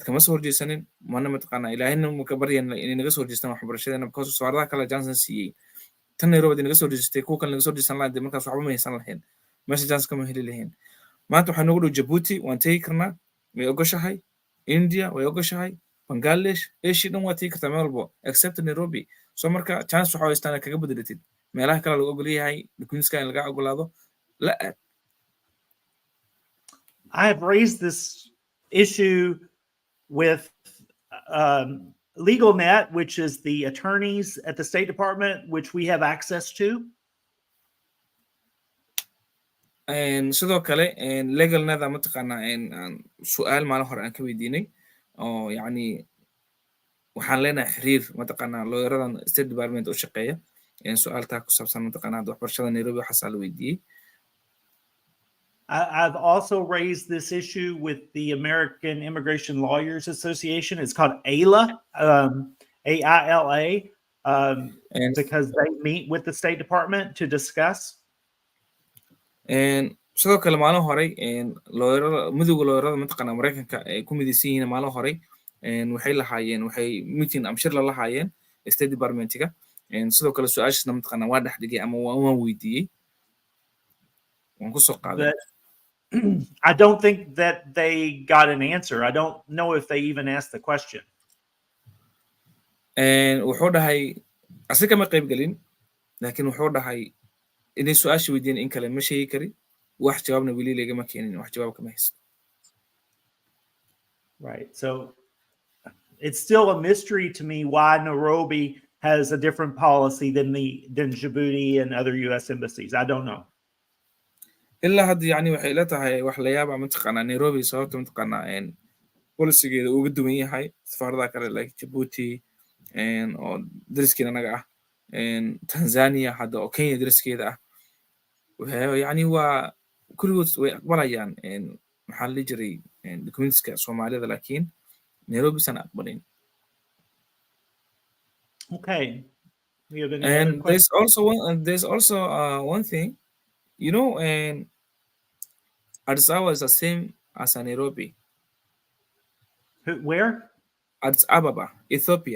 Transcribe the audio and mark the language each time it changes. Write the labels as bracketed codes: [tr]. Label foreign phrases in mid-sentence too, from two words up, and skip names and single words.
[so] kama soo horjeesanin mana mataqaanaa ilaahina ma ka baryan inay naga soo horjeestaan waxbarashadeena because safaaradaha kale Johnson siiyey tan Nairobi naga soo horjeestay kuwa kale naga soo horjeesan lahayd markaas waxba ma haysan lahayn meesha Johnson kama heli lahayn maanta waxaa noogu dhow Djibouti waan tegi karnaa way ogoshahay India way ogoshahay Bangladesh Asia dhan waa tegi kartaa meel walbo except Nairobi so marka chance waxa haystaan kaga bedelatid meelaha kale lagu ogol yahay documentska in laga ogolaado la aad. [en] I have raised this issue with LegalNet, which is the attorneys at the State Department, which we have access to. [so] sidoo kale LegalNet mataqaanaa su'aal maalin hore aan ka weydiinay oo yacni waxaan leenahay xiriir mataqaanaa looyaradan State Department u shaqeeya su'aaltaa ku saabsan mataqaanaa waxbarashada Nairobi waxaasaa la weydiiyey. [en] I've also raised this issue with the American Immigration Lawyers Association. It's called AILA, AILA, because they meet with the State Department to discuss. [so] sidoo kale maalin horey midowga looyarada mataqaanaa Mareykanka ay ku midaysan yihiin maalin horey waxay meeting amshir la lahaayeen State Department-ga sidoo kale su'aashaasna mataqaanaa waa dhex dhigay ama waan weydiiyey waan ku soo qaaday. [en] I don't think that they got an answer. I don't know if they even asked the question. [so] wuxuu dhahay asiga kama qayb gelin laakiin wuxuu dhahay inay su-aasha weydiin in kale ma sheegi kari wax jawaabna weli lagama keenin wax jawaab kama haysto. [en] Right. So it's still a mystery to me why Nairobi has a different policy than Djibouti and other U.S. embassies. I don't know. [so] ilaa hadda yani waxay ila tahay wax la yaaba mataqaanaa Nairobi sababta mataqaanaa polisigeeda uga duwan yahay safaaradaha kale like Djibouti oo dariskeeda anaga ah Tanzania hadda oo Kenya dariskeeda ah yani waa kulligood way aqbalayaan maxaa la jiray documentska Soomaalida laakiin Nairobi san aqbalin. [en] Okay. We have any And other questions? there's also one thing, you know, Addis Ababa is the same as Nairobi. Where? Addis Ababa, Ethiopia.